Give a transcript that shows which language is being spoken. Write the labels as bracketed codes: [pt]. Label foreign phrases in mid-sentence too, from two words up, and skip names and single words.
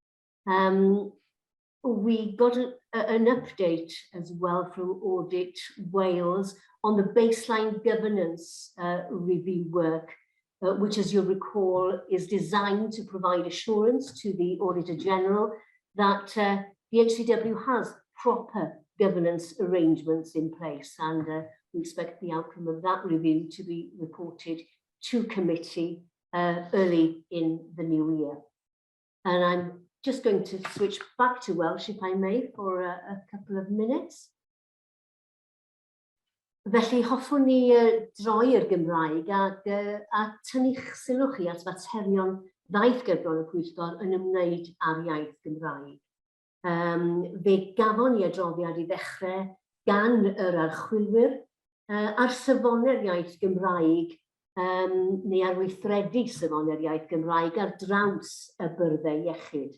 [en] We got an update as well from Audit Wales on the baseline governance review work, which, as you'll recall, is designed to provide assurance to the Auditor General that the HCW has proper governance arrangements in place, and we expect the outcome of that review to be reported to committee early in the new year. And I'm just going to switch back to Welsh, if I may, for a couple of minutes. [cy] Felly, hoffwn ni droi i'r Gymraeg a tynnu'ch sylw chi at faterion ddaeth gerbron y Pwyllgor yn ymwneud â'r iaith Gymraeg. Fe gafon ni adroddiad I ddechrau gan yr archwilwyr ar safonau'r iaith Gymraeg neu ar weithredu safonau'r iaith Gymraeg ar draws y byrddau iechyd.